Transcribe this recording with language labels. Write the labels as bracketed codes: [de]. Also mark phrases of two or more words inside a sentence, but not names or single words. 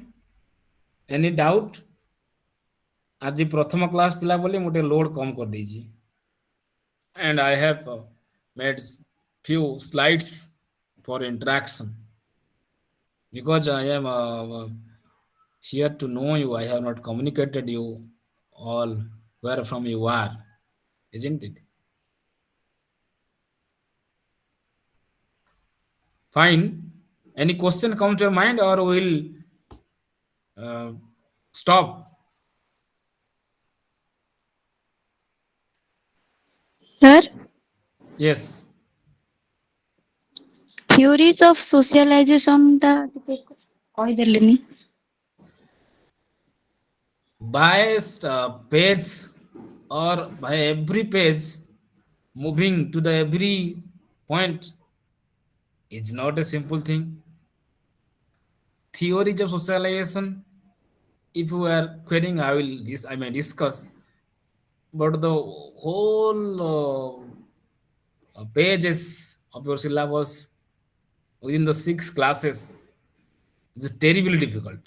[en] Any doubt? [or] ଆଜି ପ୍ରଥମ କ୍ଲାସ୍ ଥିଲା ବୋଲି ମୁଁ ଟିକେ ଲୋଡ୍ କମ୍ କରିଦେଇଛି, [en] and I have made few slides for interaction because I am here to know you. I have not communicated you all where from you are, isn't it? Fine. Any question comes to your mind, or we'll stop? Sir, Yes. theories of socialization [or] ଟା ଟିକେ କହିଦେଲେନି। [en] By page, or by every page, moving to the every point is not a simple thing. Theories of socialization, if you are querying, I may discuss, but the whole pages of your syllabus within the 6 classes is terribly difficult.